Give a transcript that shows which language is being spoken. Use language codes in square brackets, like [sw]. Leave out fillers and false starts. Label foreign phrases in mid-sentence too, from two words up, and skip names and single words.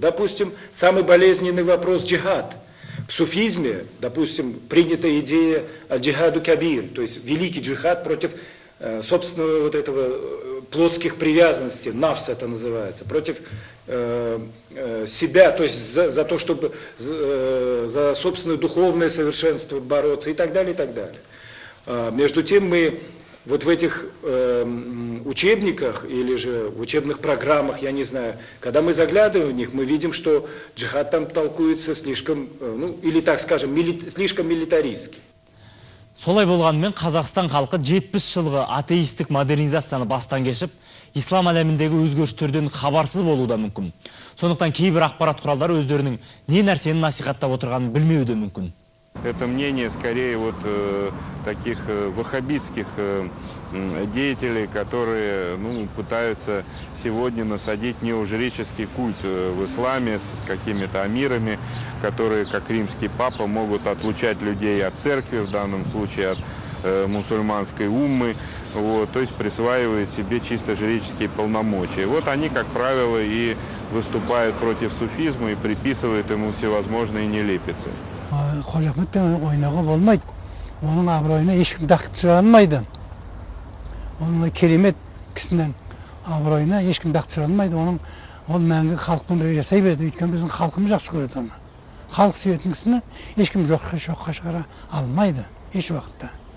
[ru] Допустим, самый болезненный вопрос джихад. В суфизме, допустим, принята идея [ar] الجهاد الكبير, [ru] то есть великий джихад против собственного вот этого плотских привязанностей, нафс это называется, против себя, то есть за то, чтобы за собственное духовное совершенство бороться и так далее, и так далее. Между тем мы вот в этих учебниках или же в учебных программах, я не знаю, когда мы заглядываем в них, мы видим, что джихад там толкуется слишком, ну, или так скажем, слишком милитаристски. [kk] Солай болғанымен Қазақстан халқы 70 жылғы атеистік модернизацияны бастан кешіп, ислам әлеміндегі өзгерістерден хабарсыз болуы да мүмкін. Сондықтан кейбір ақпарат құралдары өздерінің не нәрсені насихаттап отырғанын білмеуі де мүмкін. [ru] Это мнение скорее вот таких ваххабитских деятелей, которые пытаются сегодня насадить неожреческий культ в исламе с какими-то амирами, которые, как римский папа, могут отлучать людей от церкви, в данном случае от мусульманской уммы, вот, то есть присваивают себе чисто жреческие полномочия. Вот они, как правило, и выступают против суфизма и приписывают ему всевозможные нелепицы. [kk] Қожа Ахметпен ойнауға болмайды. Оның абыройына ешкім дақ түсіре алмайды. Оның керемет кісінің абыройына ешкім дақ түсіре алмайды. Ол мәңгі халықпен бірге жасай береді. Өйткені біздің халқымыз жақсы көреді оны. Халық сүйетін кісіні ешкім жоққа шығара алмайды еш уақытта.